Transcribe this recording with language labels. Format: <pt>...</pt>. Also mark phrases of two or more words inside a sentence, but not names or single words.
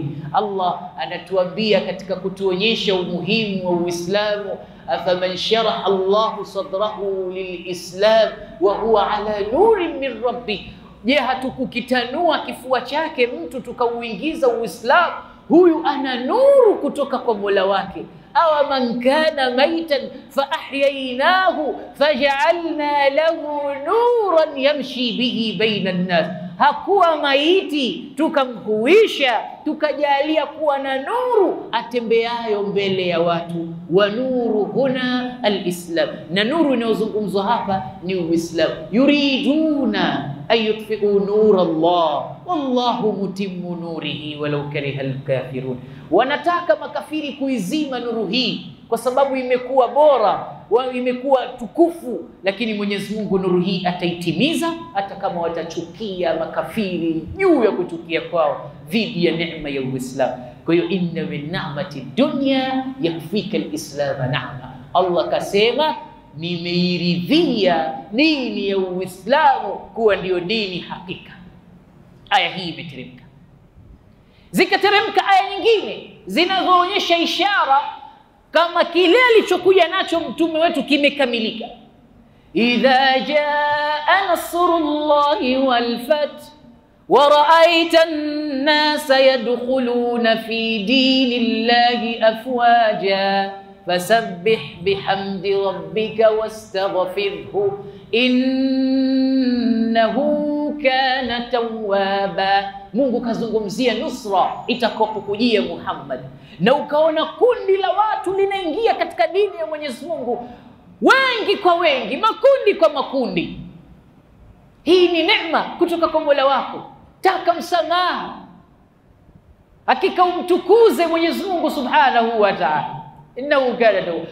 <sw>Allah anatuambia katika kutuonyesha umuhimu wa Uislamu,</sw> <ar>أفمن شرح الله صدره للإسلام وهو على نور من ربه,</ar> <sw>je, hatukukitanua kifua chake mtu tukauingiza Uislamu? Huyu ana nuru kutoka kwa Mola wake.</sw> <ar>أو من كان ميتا فأحييناه فجعلنا له نورا يمشي به بين الناس,</ar> <sw>hakuwa maiti tukamhuisha tukajalia kuwa na nuru atembeayo mbele ya watu.</sw> <ar>ونور هنا الإسلام,</ar> <sw>na nuru inayozungumzwa hapa ni Uislamu.</sw> <ar>يريدون أن يطفئوا نور الله والله متم نوره ولو كره الكافرون,</ar> <sw>wanataka makafiri kuizima nuru hii kwa sababu imekuwa bora, imekuwa tukufu, lakini Mwenyezi Mungu nuru hii ataitimiza hata kama watachukia makafiri juu ya kuchukia kwao dhidi ya neema ya Uislamu. Kwa hiyo</sw> <ar>إن من نعمة الدنيا يكفيك الإسلام نعمة,</ar> <sw>Allah kasema nimeiridhia dini ya Uislamu kuwa ndio dini hakika. Aya hii imeteremka. Zikateremka aya nyingine zinazoonyesha ishara kama kile alichokuja nacho mtume wetu kimekamilika.</sw> <ar>إذا جاء نصر الله والفتح ورأيت الناس يدخلون في دين الله أفواجا فسبح بحمد ربك واستغفره إنه كان توابا.</ar> <sw>Mungu kazungumzia nusra itakapokujia Muhammad, na ukaona kundi la watu linaingia katika dini ya Mwenyezi Mungu, wengi kwa wengi, makundi kwa makundi. Hii ni neema kutoka kwa Mola wako. Taka msamaha, hakika umtukuze Mwenyezi Mungu</sw> <ar>سبحانه وتعالى, إنه كان توابا.</ar>